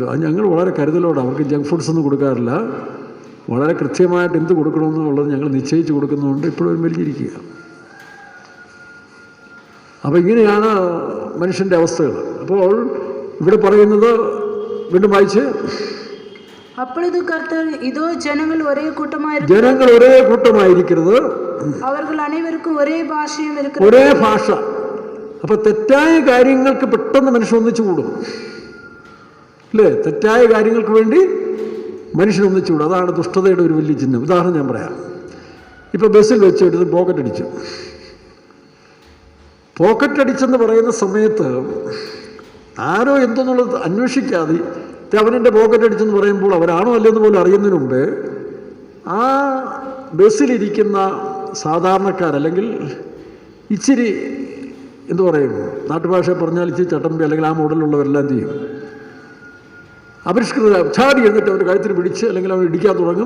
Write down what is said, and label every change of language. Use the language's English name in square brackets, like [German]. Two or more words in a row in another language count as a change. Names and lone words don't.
[Malayalam] അത് ഞങ്ങൾ വളരെ കരുതലോടെ, അവർക്ക് [English] junk foods [Malayalam] ഒന്നും കൊടുക്കാറില്ല, വളരെ കൃത്യമായിട്ട് എന്ത് കൊടുക്കണമെന്നുള്ളത് ഞങ്ങൾ നിശ്ചയിച്ച് കൊടുക്കുന്നതുകൊണ്ട് ഇപ്പോഴും മെലിഞ്ഞിരിക്കുക. അപ്പോൾ ഇങ്ങനെയാണ് മനുഷ്യൻ്റെ അവസ്ഥകൾ. അപ്പോൾ ഇവിടെ പറയുന്നത് വീണ്ടും വായിച്ച്, [Tamil] அப்பொழுது கர்த்தர் இதோ ஜனங்கள் ஒரே கூட்டமாயிருக்கிறது, [Malayalam] ജനങ്ങൾ ഒരേ കൂട്ടമായിരിക്കരുത്, [Tamil] அவர்கள் அனைவருக்கும் ஒரே பாஷையும் இருக்கிறது. [Malayalam] ഒരേ ഭാഷ. അപ്പൊ തെറ്റായ കാര്യങ്ങൾക്ക് പെട്ടെന്ന് മനുഷ്യൻ ഒന്നിച്ചു കൂടും അല്ലേ? തെറ്റായ കാര്യങ്ങൾക്ക് വേണ്ടി മനുഷ്യൻ ഒന്നിച്ചു കൂടും. അതാണ് ദുഷ്ടതയുടെ ഒരു വലിയ ചിഹ്നം. ഉദാഹരണം ഞാൻ പറയാം. ഇപ്പൊ ബസ്സിൽ വെച്ച് എടുത്ത് പോക്കറ്റ് അടിച്ചു. പോക്കറ്റ് അടിച്ചെന്ന് പറയുന്ന സമയത്ത് ആരോ എന്തെന്നുള്ളത് അന്വേഷിക്കാതെ അവനെൻ്റെ പോക്കറ്റ് അടിച്ചെന്ന് പറയുമ്പോൾ അവരാണോ അല്ലെന്ന് പോലും അറിയുന്നതിന് മുമ്പേ ആ ബസ്സിലിരിക്കുന്ന സാധാരണക്കാരല്ലെങ്കിൽ ഇച്ചിരി എന്തു പറയും, നാട്ടുഭാഷ പറഞ്ഞാൽ ഇച്ചിരി ചട്ടമ്പി അല്ലെങ്കിൽ ആ മോഡലുള്ളവരെല്ലാം ചെയ്യും, അപരിഷ്കൃത ചാടി എന്നിട്ട് അവർ കഴുത്തിന് പിടിച്ച് അല്ലെങ്കിൽ അവർ ഇടിക്കാൻ തുടങ്ങും.